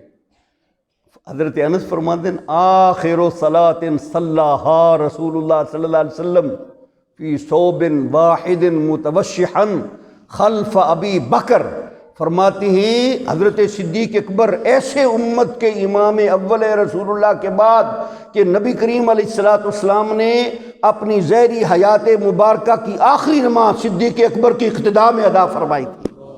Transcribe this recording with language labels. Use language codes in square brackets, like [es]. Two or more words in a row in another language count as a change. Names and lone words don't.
[ur] حضرت انس فرماتے ہیں [ar] آخر صلاۃ صلاھا رسول اللہ صلی اللہ علیہ وسلم فی ثوب واحد متوشحا خلف ابی بکر، [ur] فرماتے ہیں حضرت صدیق اکبر ایسے امت کے امام اول رسول اللہ کے بعد کہ نبی کریم علیہ السلام نے اپنی ظاہری حیات مبارکہ کی آخری نماز صدیق اکبر کی اقتداء میں ادا فرمائی تھی۔